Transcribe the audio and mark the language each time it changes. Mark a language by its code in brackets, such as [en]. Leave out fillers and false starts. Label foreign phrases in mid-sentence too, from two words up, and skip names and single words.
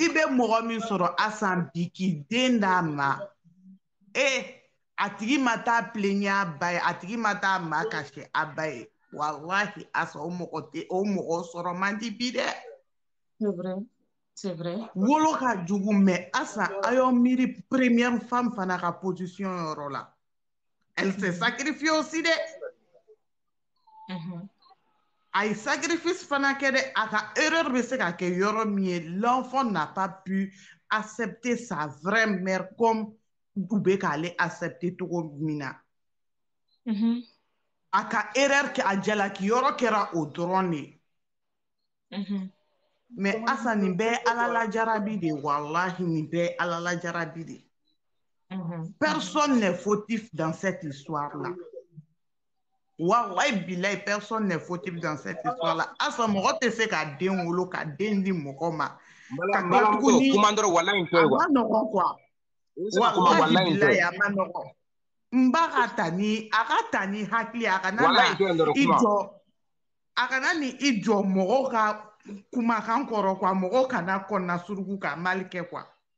[bm] i bɛ mɔgɔ min sɔrɔ asan bi k'i den d'a ma a tigi ma taa plaignre a ba ye a tigi ma taa ma kasi a ba ye wallahi asa o mɔgɔ sɔrɔ man di bi dɛ [fr] c'est vrai [bm] wolo ka jugu mais asa a y'aw miiri [fr] première femme [bm] fana ka position yɔrɔ la [fr] elle s'est sacrifiée aussi [bm] dɛ a ye sacrifice fana kɛ dɛ a ka erreur bɛ se ka kɛ yɔrɔ min ye [fr] l'enfant n'a pas pu accepter sa vraie mère comme [bm] u bɛ k'ale accepter togo min na a ka erreur kɛ a jalaki yɔrɔ kɛra o dɔrɔn de mais asa nin bɛɛ ye ala lajarabi de wallahi nin bɛɛ ye ala lajarabi de [fr] personne n'est fautif dans cette histoire là. [ar] Wallahi billahi [fr] personne n'est fautif dans cette histoire là. [bm] Asa mɔgɔ tɛ se ka den wolo ka den di mɔgɔ ma. Ka kila tuguni a ma nɔgɔn quoi. [ar] Wallahi billahi [bm] a ma nɔgɔn. N ba ka ta ni hakili a kana ni i jɔ mɔgɔw ka kumakan kɔrɔ quoi mɔgɔw kana kɔnɔna suruku ka mal kɛ quoi.